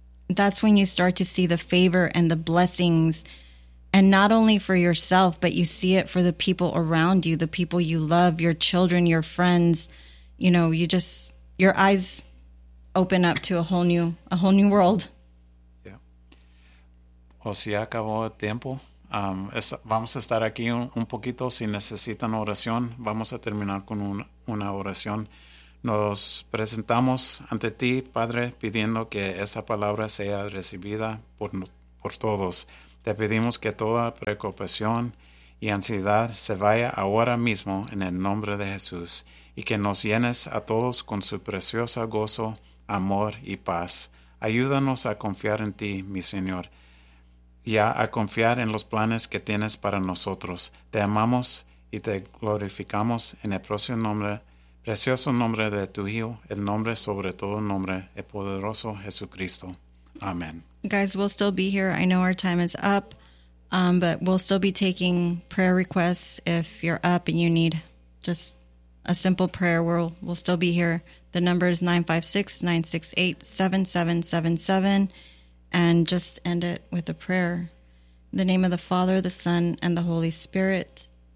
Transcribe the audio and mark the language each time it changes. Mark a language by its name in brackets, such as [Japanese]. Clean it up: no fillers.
[English] That's when you start to see the favor and the blessings, and not only for yourself, but you see it for the people around you, the people you love, your children, your friends. You know, you just, your eyes open up to a whole new world. Yeah. [Spanish] O si acabó el tiempo. Vamos a estar aquí un poquito. Si necesitan oración, vamos a terminar con una oración. Nos presentamos ante ti, Padre, pidiendo que esa palabra sea recibida por nosotros. por todos. Te pedimos que toda preocupación y ansiedad se vaya ahora mismo en el nombre de Jesús y que nos llenes a todos con su preciosa gozo, amor y paz. Ayúdanos a confiar en ti, mi Señor, y a confiar en los planes que tienes para nosotros. Te amamos y te glorificamos en el precioso nombre, de tu Hijo, el nombre sobre todo nombre, el poderoso Jesucristo. Amen. [English] Guys, we'll still be here. I know our time is up, but we'll still be taking prayer requests. If you're up and you need just a simple prayer, we'll still be here. The number is 956-968-7777. And just end it with a prayer. In the name of the Father, the Son, and the Holy Spirit.